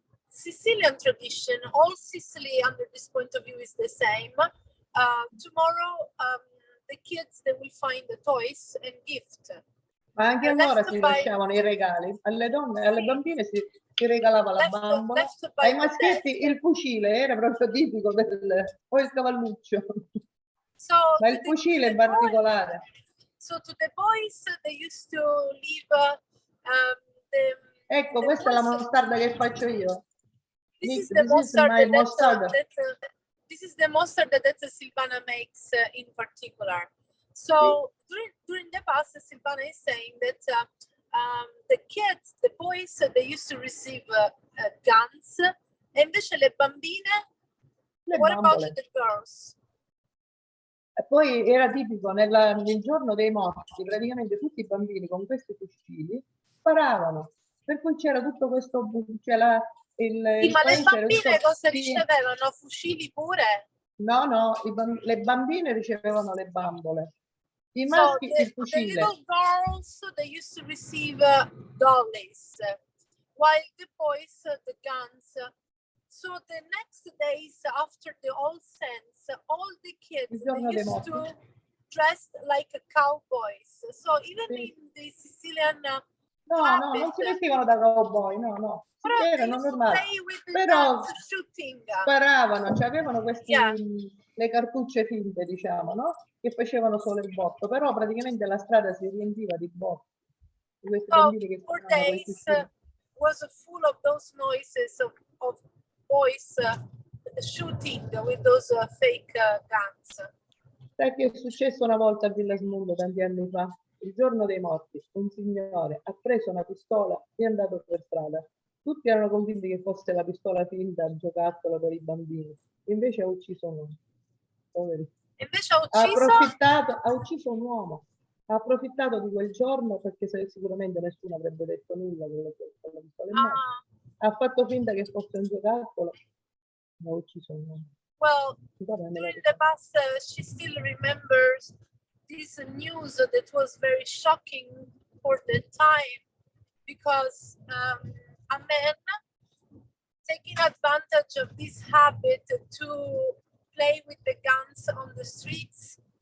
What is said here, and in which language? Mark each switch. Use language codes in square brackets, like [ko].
[en] Sicilian tradition. All Sicily, under this point of view, is the same. Tomorrow, the kids they will find the toys and gift. [it] Ma anche allora si lasciavano i regali alle donne, alle bambine si regalava la bambola, ai maschietti il fucile era proprio tipico o il cavalluccio. Ma il fucile in particolare. [en] So to the boys, they used to leave [it] Ecco, questa è la mostarda che faccio io. [en] This is the mustard my that, mustard. this is the mustard that Silvana makes in particular. So during the past, Silvana is saying that the kids, the boys, they used to receive guns, [it] e invece le bambine, [en] what about the girls? [it] E poi era tipico nel giorno dei morti, praticamente tutti i bambini con questi fucili sparavano, per cui c'era tutto questo, Sì, ma le bambine cosa ricevevano? Fucili pure? No, le bambine ricevevano le bambole, i [en] So [it] maschi il [en] the [it] fucile. [en] little girls, they used to receive dollies, while the boys, the guns. So the next days after the All Saints, all the kids, they used to dress like cowboys. So even in the Sicilian [it] No, non si vestivano da cowboy, no. Erano normali. Però sparavano, cioè avevano questi, le cartucce finte, diciamo, no? Che facevano solo il botto, però praticamente la strada si riempiva di botti. Di questi bambini che sparavano questi [en] was full of those noises of boys shooting with those fake guns. [it] Sai che è successo una volta a Villasmundo tanti anni fa? Il giorno dei morti, un signore ha preso una pistola e è andato per strada. Tutti erano convinti che fosse la pistola finta, giocattolo per i bambini. Invece ha ucciso un uomo. Poveri. Invece ha ucciso un uomo. Ha approfittato di quel giorno perché sicuramente nessuno avrebbe detto nulla con la pistola in mano. Ha fatto finta che fosse un giocattolo. Ha ucciso un uomo. [en] Well, during the past, she still remembers this news that was very shocking for the time, because a man taking advantage of this habit to play with the guns on the streets